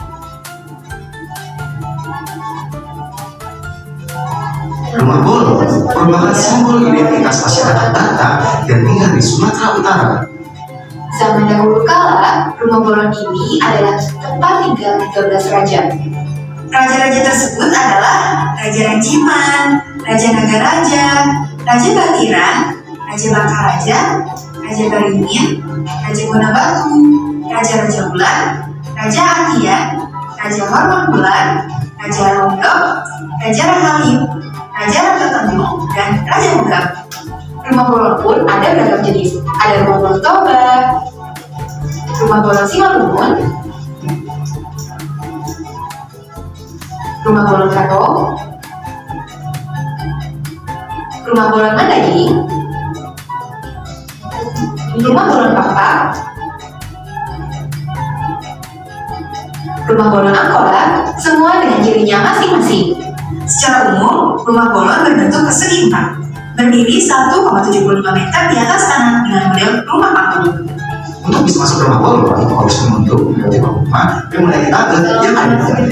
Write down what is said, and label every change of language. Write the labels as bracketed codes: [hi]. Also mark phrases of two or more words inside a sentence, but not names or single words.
[id] Rumah Golong merupakan simbol identitas masyarakat Batak yang tinggal di Sumatera Utara. Zaman dahulu kala, rumah Golong ini adalah tempat tinggal 13 raja. Raja-raja tersebut adalah Raja Ranciman, Raja Nagaraja, Raja Batiran, Raja Bangkaraja, Raja Beringin, Raja Gonabatu, Raja Bulan, Raja Atian, Raja Hormat Bulan, Raja Rondok, Raja Rahayu, Raja Rangga Tanjung, dan Raja Mugam. Rumah bolon pun ada beragam jenis. Ada rumah bolon Toba, rumah bolon Simalungun, rumah bolon Kato, rumah bolon Mandailing, rumah bolon Papa, rumah bolon Angkora, semua dengan cirinya masing-masing. Secara umum, rumah bolon berbentuk persegi 4, berdiri 1,75 meter di atas tanah dengan model rumah panggung. Untuk bisa masuk rumah bolon, harus membentuk dari rumah yang mulai tangga yang ada di dalam.